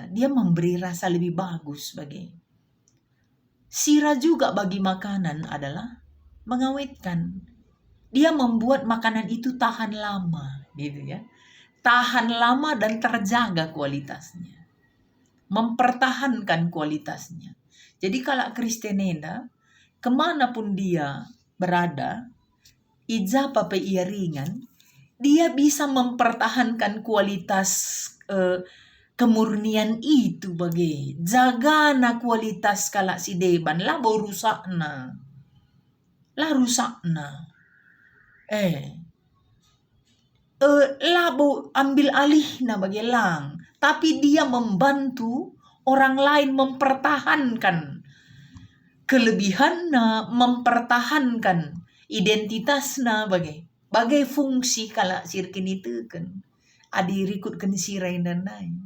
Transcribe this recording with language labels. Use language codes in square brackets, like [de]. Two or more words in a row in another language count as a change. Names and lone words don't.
[id] Dia memberi rasa lebih bagus bagi. Sira juga bagi makanan adalah mengawetkan. Dia membuat makanan itu tahan lama, gitu ya. Tahan lama dan terjaga kualitasnya. Mempertahankan kualitasnya. Jadi kalau Kristenenda, kemanapun dia berada, [btx] ijapa pe ia ringan, [id] dia bisa mempertahankan kualitas kemurnian itu [btx] bagi jagana kualitas kala si deban labo rusakna labo ambil alih na bagi lang, [id] tapi dia membantu orang lain mempertahankan kelebihanna, mempertahankan identitasna bagai fungsi kala sirkin itu kan adirikutkan sirai dan lain.